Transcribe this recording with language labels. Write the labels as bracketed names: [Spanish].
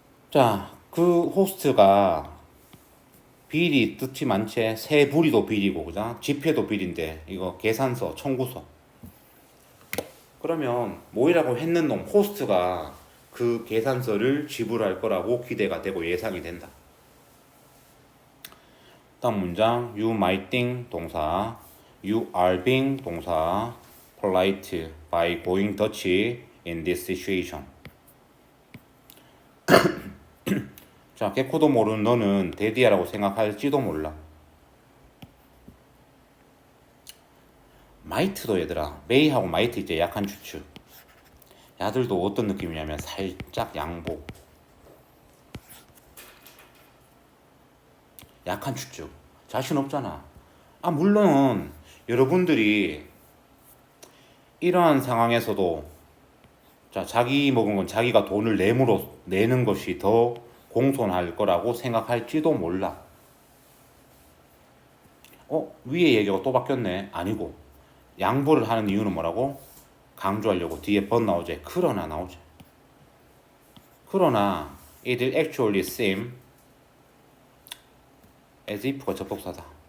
[Korean] 자, 그 호스트가 비리 뜻이 많지. 새 부리도 비리고, 그죠? 집회도 비리인데 이거 계산서, 청구서. 그러면 모이라고 했는 놈 호스트가 그 계산서를 지불할 거라고 기대가 되고 예상이 된다. [English] 다음 문장 you might think 동사 you are being 동사 polite by going Dutch in this situation. [Korean] 자, 개코도 모르는 너는 데디아라고 생각할지도 몰라. 마이트도 얘들아 메이하고 마이트 이제 약한 추측. 야들도 어떤 느낌이냐면 살짝 양보. 약한 추측. 자신 없잖아. 아 물론 여러분들이 이러한 상황에서도 자 자기 먹은 건 자기가 돈을 내는 것이 더 공손할 거라고 생각할지도 몰라. 위에 얘기가 또 바뀌었네. 아니고 양보를 하는 이유는 뭐라고? 강조하려고 뒤에 but 나오지. 그러나 나오지. 그러나 [English] it will actually seem as if가 [Korean] 접속사다.